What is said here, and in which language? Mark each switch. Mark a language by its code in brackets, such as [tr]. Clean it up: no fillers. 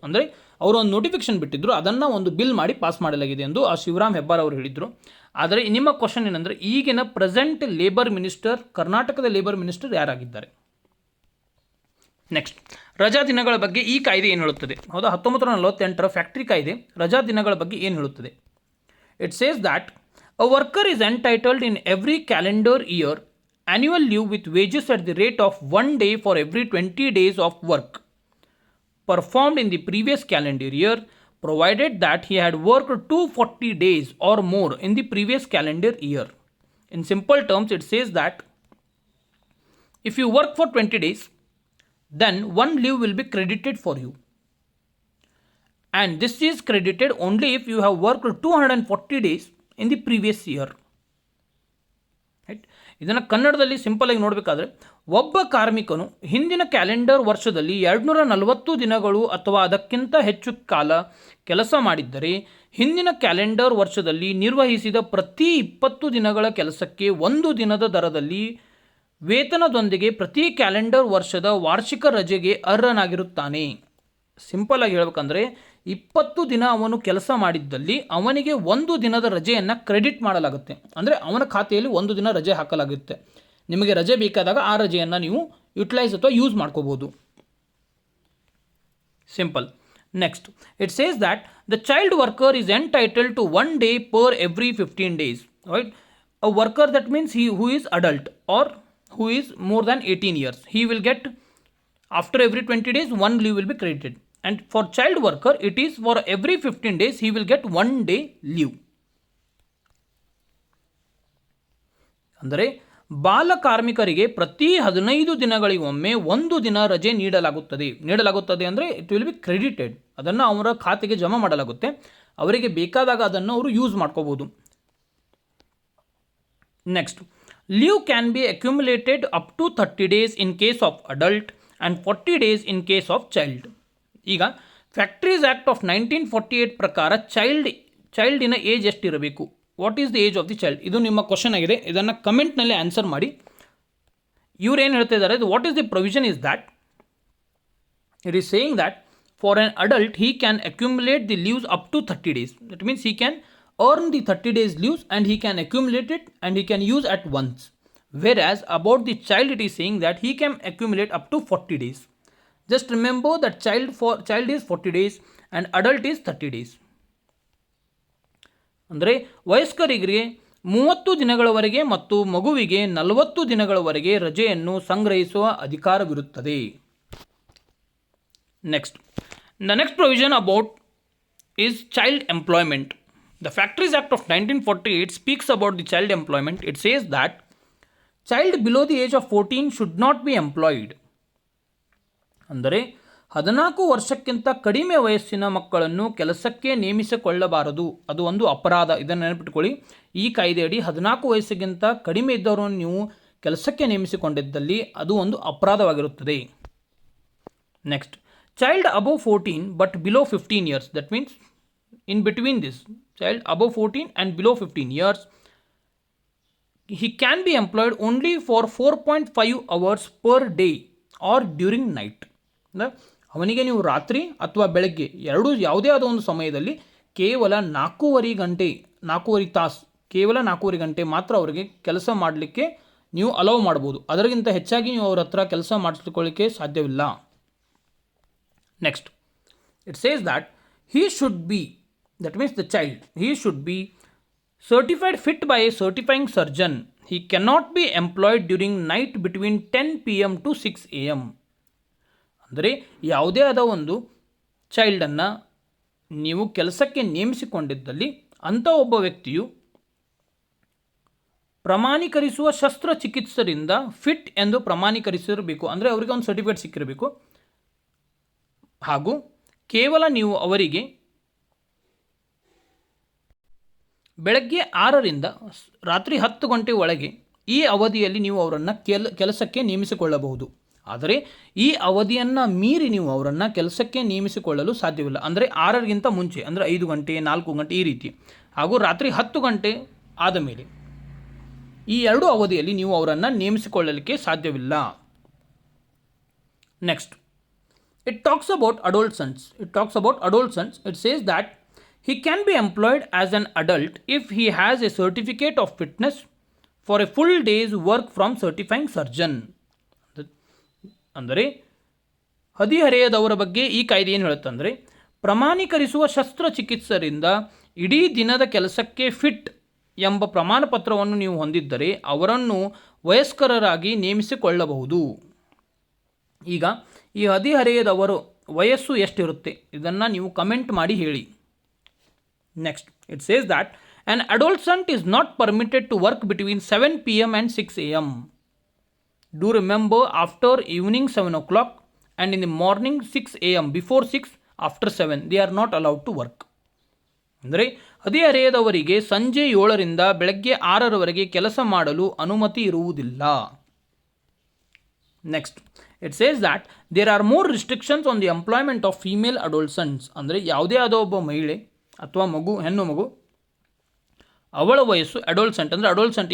[kn] ಅಂದರೆ ಅವರು ಒಂದು ನೋಟಿಫಿಕೇಶನ್ ಬಿಟ್ಟಿದ್ದರು, ಅದನ್ನು ಒಂದು ಬಿಲ್ ಮಾಡಿ ಪಾಸ್ ಮಾಡಲಾಗಿದೆ ಎಂದು ಆ ಶಿವರಾಮ್ ಹೆಬ್ಬಾರ್ ಅವರು ಹೇಳಿದರು. ಆದರೆ ನಿಮ್ಮ ಕ್ವಶನ್ ಏನಂದರೆ, ಈಗಿನ ಪ್ರೆಸೆಂಟ್ ಲೇಬರ್ ಮಿನಿಸ್ಟರ್, ಕರ್ನಾಟಕದ ಲೇಬರ್ ಮಿನಿಸ್ಟರ್ ಯಾರಾಗಿದ್ದಾರೆ? ನೆಕ್ಸ್ಟ್, ರಜಾ ದಿನಗಳ ಬಗ್ಗೆ ಈ ಕಾಯ್ದೆ ಏನು ಹೇಳುತ್ತದೆ? ಹೌದಾ, 1948ರ ಫ್ಯಾಕ್ಟ್ರಿ ಕಾಯ್ದೆ ರಜಾ ದಿನಗಳ ಬಗ್ಗೆ ಏನು ಹೇಳುತ್ತದೆ? [en] It says that a worker is entitled in every calendar year annual leave with wages at the rate of 1 day for every 20 days of work performed in the previous calendar year, provided that he had worked 240 days or more in the previous calendar year. In simple terms, it says that if you work for 20 days, then one leave will be credited for you. and this is credited only if you have worked 240 days in the previous year. [kn] Right, ಇದನ್ನು ಕನ್ನಡದಲ್ಲಿ simple ಆಗಿ ನೋಡಬೇಕಾದ್ರೆ, ಒಬ್ಬ ಕಾರ್ಮಿಕನು ಹಿಂದಿನ calendar ವರ್ಷದಲ್ಲಿ 240 ದಿನಗಳು ಅಥವಾ ಅದಕ್ಕಿಂತ ಹೆಚ್ಚು ಕಾಲ ಕೆಲಸ ಮಾಡಿದ್ದರೆ ಹಿಂದಿನ ಕ್ಯಾಲೆಂಡರ್ ವರ್ಷದಲ್ಲಿ ನಿರ್ವಹಿಸಿದ ಪ್ರತಿ 20 ದಿನಗಳ ಕೆಲಸಕ್ಕೆ 1 ದಿನದ ದರದಲ್ಲಿ ವೇತನದೊಂದಿಗೆ ಪ್ರತಿ ಕ್ಯಾಲೆಂಡರ್ ವರ್ಷದ ವಾರ್ಷಿಕ ರಜೆಗೆ ಅರ್ಹನಾಗಿರುತ್ತಾನೆ. ಸಿಂಪಲ್ ಆಗಿ ಹೇಳ್ಬೇಕಂದ್ರೆ 20 ದಿನ ಅವನು ಕೆಲಸ ಮಾಡಿದ್ದಲ್ಲಿ ಅವನಿಗೆ 1 ದಿನದ ರಜೆಯನ್ನು ಕ್ರೆಡಿಟ್ ಮಾಡಲಾಗುತ್ತೆ. ಅಂದರೆ ಅವನ ಖಾತೆಯಲ್ಲಿ 1 ದಿನ ರಜೆ ಹಾಕಲಾಗುತ್ತೆ. ನಿಮಗೆ ರಜೆ ಬೇಕಾದಾಗ ಆ ರಜೆಯನ್ನು ನೀವು ಯುಟಿಲೈಸ್ ಅಥವಾ ಯೂಸ್ ಮಾಡ್ಕೋಬೋದು. [en] Simple. Next, it says that the child worker is entitled to 1 day per every 15 days. Right? A worker, that means he who is adult or who is more than 18 years. He will get, after every 20 days, 1 leave will be credited. And for child worker, it is for every 15 days, he will get 1 day leave. [kn] ಅಂದರೆ ಬಾಲ ಕಾರ್ಮಿಕರಿಗೆ ಪ್ರತಿ 15 ದಿನಗಳಿಗೊಮ್ಮೆ 1 ದಿನ ರಜೆ ನೀಡಲಾಗುತ್ತದೆ ಅಂದರೆ [en] It will be credited. [kn] ಅದನ್ನು ಅವರ ಖಾತೆಗೆ ಜಮಾ ಮಾಡಲಾಗುತ್ತೆ. ಅವರಿಗೆ ಬೇಕಾದಾಗ ಅದನ್ನು ಅವರು ಯೂಸ್ ಮಾಡ್ಕೋಬೋದು. [en] Next, leave can be accumulated up to 30 days in case of adult and 40 days in case of child. [kn] ಈಗ ಫ್ಯಾಕ್ಟ್ರೀಸ್ ಆ್ಯಕ್ಟ್ ಆಫ್ 1948 ಪ್ರಕಾರ ಚೈಲ್ಡಿನ ಏಜ್ ಎಷ್ಟಿರಬೇಕು? [en] What is the age of the child? [kn] ಇದು ನಿಮ್ಮ ಕ್ವಶನ್ ಆಗಿದೆ. ಇದನ್ನು ಕಮೆಂಟ್ನಲ್ಲಿ answer ಮಾಡಿ. ಇವ್ರು ಏನು ಹೇಳ್ತಾ ಇದ್ದಾರೆ, [en] What is the provision is that it is saying that for an adult he can accumulate the leaves up to 30 days. That means he can earn the 30 days leaves and he can accumulate it and he can use at once. Whereas about the child, it is saying that he can accumulate up to 40 days. Just remember that child is 40 days and adult is 30 days. [kn] ಅಂದರೆ ವಯಸ್ಕರಿಗೆ 30 ದಿನಗಳವರೆಗೆ ಮತ್ತು ಮಗುವಿಗೆ 40 ದಿನಗಳವರೆಗೆ ರಜೆಯನ್ನು ಸಂಗ್ರಹಿಸುವ ಅಧಿಕಾರವಿರುತ್ತದೆ. [en] Next, the next provision about is child employment. The Factories Act of 1948 speaks about the child employment. It says that child below the age of 14 should not be employed. [kn] ಅಂದರೆ 14 ವರ್ಷಕ್ಕಿಂತ ಕಡಿಮೆ ವಯಸ್ಸಿನ ಮಕ್ಕಳನ್ನು ಕೆಲಸಕ್ಕೆ ನೇಮಿಸಿಕೊಳ್ಳಬಾರದು. ಅದು ಒಂದು ಅಪರಾಧ. ಇದನ್ನು ನೆನಪಿಟ್ಕೊಳ್ಳಿ. ಈ ಕಾಯ್ದೆಯಡಿ 14 ವಯಸ್ಸಿಗಿಂತ ಕಡಿಮೆ ಇದ್ದವರನ್ನು ನೀವು ಕೆಲಸಕ್ಕೆ ನೇಮಿಸಿಕೊಂಡಿದ್ದಲ್ಲಿ ಅದು ಒಂದು ಅಪರಾಧವಾಗಿರುತ್ತದೆ. [en] Next, child above 14 but below 15 years. That means in between this, child above 14 and below 15 years, he can be employed only for 4.5 hours per day or during night. [kn] ಅವನಿಗೆ ನೀವು ರಾತ್ರಿ ಅಥವಾ ಬೆಳಗ್ಗೆ ಯಾವುದೇ ಆದ ಒಂದು ಸಮಯದಲ್ಲಿ ಕೇವಲ 4.5 ತಾಸು ಕೇವಲ 4.5 ಗಂಟೆ ಮಾತ್ರ ಅವರಿಗೆ ಕೆಲಸ ಮಾಡಲಿಕ್ಕೆ ನೀವು ಅಲೌ ಮಾಡ್ಬೋದು. ಅದರಿಗಿಂತ ಹೆಚ್ಚಾಗಿ ನೀವು ಅವ್ರ ಹತ್ರ ಕೆಲಸ ಮಾಡಿಸ್ಕೊಳ್ಳಿಕ್ಕೆ ಸಾಧ್ಯವಿಲ್ಲ. [en] Next, it says that he should be, that means the child, he should be certified fit by a certifying surgeon. He cannot be employed during night between 10 PM to 6 AM. [kn] ಅಂದರೆ ಯಾವುದೇ ಆದ ಒಂದು ಚೈಲ್ಡನ್ನು ನೀವು ಕೆಲಸಕ್ಕೆ ನೇಮಿಸಿಕೊಂಡಿದ್ದಲ್ಲಿ ಅಂಥ ಒಬ್ಬ ವ್ಯಕ್ತಿಯು ಪ್ರಮಾಣೀಕರಿಸುವ ಶಸ್ತ್ರಚಿಕಿತ್ಸರಿಂದ ಫಿಟ್ ಎಂದು ಪ್ರಮಾಣೀಕರಿಸಿರಬೇಕು. ಅಂದರೆ ಅವರಿಗೆ ಒಂದು ಸರ್ಟಿಫಿಕೇಟ್ ಸಿಕ್ಕಿರಬೇಕು. ಹಾಗೂ ಕೇವಲ ನೀವು ಅವರಿಗೆ ಬೆಳಗ್ಗೆ 6ರಿಂದ ರಾತ್ರಿ 10 ಗಂಟೆ ಒಳಗೆ ಈ ಅವಧಿಯಲ್ಲಿ ನೀವು ಅವರನ್ನು ಕೆಲಸಕ್ಕೆ ನೇಮಿಸಿಕೊಳ್ಳಬಹುದು. ಆದರೆ ಈ ಅವಧಿಯನ್ನು ಮೀರಿ ನೀವು ಅವರನ್ನು ಕೆಲಸಕ್ಕೆ ನೇಮಿಸಿಕೊಳ್ಳಲು ಸಾಧ್ಯವಿಲ್ಲ. ಅಂದರೆ 6ಗಿಂತ ಮುಂಚೆ, ಅಂದರೆ 5 ಗಂಟೆ 4 ಗಂಟೆ ಈ ರೀತಿ, ಹಾಗೂ ರಾತ್ರಿ 10 ಗಂಟೆ ಆದ ಮೇಲೆ ಈ 2 ಅವಧಿಯಲ್ಲಿ ನೀವು ಅವರನ್ನು ನೇಮಿಸಿಕೊಳ್ಳಲಿಕ್ಕೆ ಸಾಧ್ಯವಿಲ್ಲ. [en] Next, it talks about adolescents. It says that he can be employed as an adult if he has a certificate of fitness for a full day's work from certifying surgeon. [kn] ಅಂದರೆ ಹದಿಹರೆಯದವರ ಬಗ್ಗೆ ಈ ಕಾಯ್ದೆ ಏನು ಹೇಳುತ್ತಂದರೆ, ಪ್ರಮಾಣೀಕರಿಸುವ ಶಸ್ತ್ರಚಿಕಿತ್ಸರಿಂದ ಇಡೀ ದಿನದ ಕೆಲಸಕ್ಕೆ ಫಿಟ್ ಎಂಬ ಪ್ರಮಾಣ ಪತ್ರವನ್ನು ನೀವು ಹೊಂದಿದ್ದರೆ ಅವರನ್ನು ವಯಸ್ಕರಾಗಿ ನೇಮಿಸಿಕೊಳ್ಳಬಹುದು. ಈಗ ಈ ಹದಿಹರೆಯದವರು ವಯಸ್ಸು ಎಷ್ಟಿರುತ್ತೆ ಇದನ್ನು ನೀವು ಕಮೆಂಟ್ ಮಾಡಿ ಹೇಳಿ. [en] Next, it says that an adolescent is not permitted to work between 7 PM and 6 AM. Do remember, after evening 7 o'clock and in the morning 6 AM, before 6 after 7 they are not allowed to work. [kn] ಅಂದರೆ ಹದಿಹರೆಯದವರಿಗೆ ಸಂಜೆ 7ರಿಂದ ಬೆಳಗ್ಗೆ 6ರವರೆಗೆ ಕೆಲಸ ಮಾಡಲು ಅನುಮತಿ ಇರುವುದಿಲ್ಲ. [en] Next it says that there are more restrictions on the employment of female adolescents. [kn] ಅಂದರೆ ಯಾವುದೇ ಆದ ಒಬ್ಬ ಮಹಿಳೆ ಅಥವಾ ಹೆಣ್ಣು ಮಗು ಅವಳ ವಯಸ್ಸು ಅಡೋಲ್ಸೆಂಟ್ ಅಂದರೆ ಅಡೋಲ್ಸೆಂಟ್.